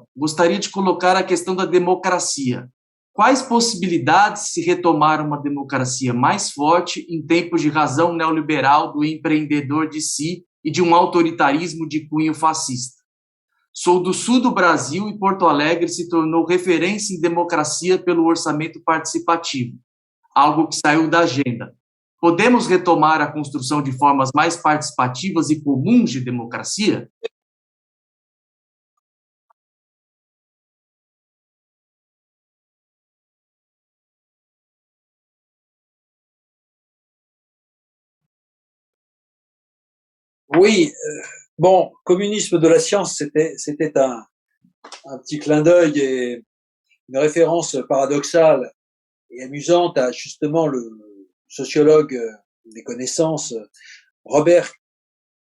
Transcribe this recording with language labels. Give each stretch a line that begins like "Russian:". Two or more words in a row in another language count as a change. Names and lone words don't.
Portuguese: Gostaria de colocar a questão da democracia. Quais possibilidades se retomar uma democracia mais forte em tempos de razão neoliberal do empreendedor de si e de um autoritarismo de cunho fascista? Sou do sul do Brasil e Porto Alegre se tornou referência em democracia pelo orçamento participativo, algo que saiu da agenda. Podemos retomar a construção de formas mais participativas e comuns de democracia?
French: Oui, bon, communisme de la science, c'était un petit clin d'œil et une référence paradoxale et amusante à justement le sociologue des connaissances Robert K.